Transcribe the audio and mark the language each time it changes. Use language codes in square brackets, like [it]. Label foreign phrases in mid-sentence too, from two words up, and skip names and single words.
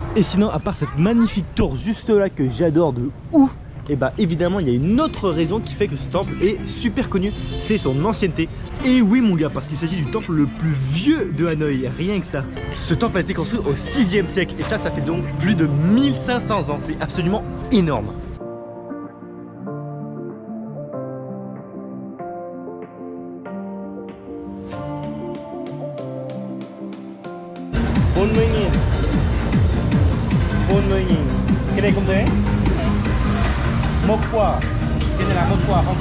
[fr] Et sinon, à part cette magnifique tour juste là que j'adore de ouf, et bah évidemment il y a une autre raison qui fait que ce temple est super connu, c'est son ancienneté. Et oui mon gars, parce qu'il s'agit du temple le plus vieux de Hanoï, rien que ça. Ce temple a été construit au 6e siècle et ça fait donc plus de 1500 ans, c'est absolument énorme. [vi] Cái này cũng thế. Một quả. Cái này là một quả không?